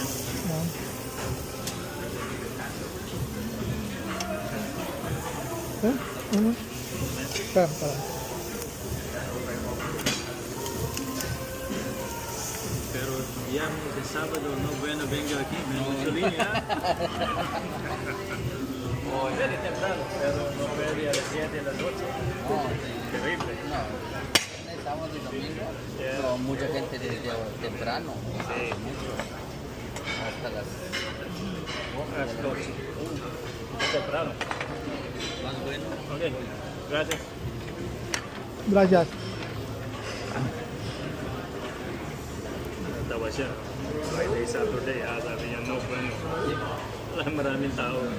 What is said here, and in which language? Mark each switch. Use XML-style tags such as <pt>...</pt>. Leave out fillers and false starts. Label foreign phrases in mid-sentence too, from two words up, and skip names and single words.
<tl>Yan. Ano? Tara.</tl> <es>Pero viernes de sábado no bueno vengo aquí, me Mussolini, ¿ah? Very temprano, pero no puede a las 7 de la noche. Terrible. Sábado y domingo, Yeah. pero mucha gente desde temprano, Sí, mucho, hasta las a las 12. Temprano. más bueno. Ok, gracias. Gracias.</es> <tl>Natawa siya. Friday, Saturday, sabi niya,</tl> <es>no bueno.</es> <tl>Maraming tao.</tl>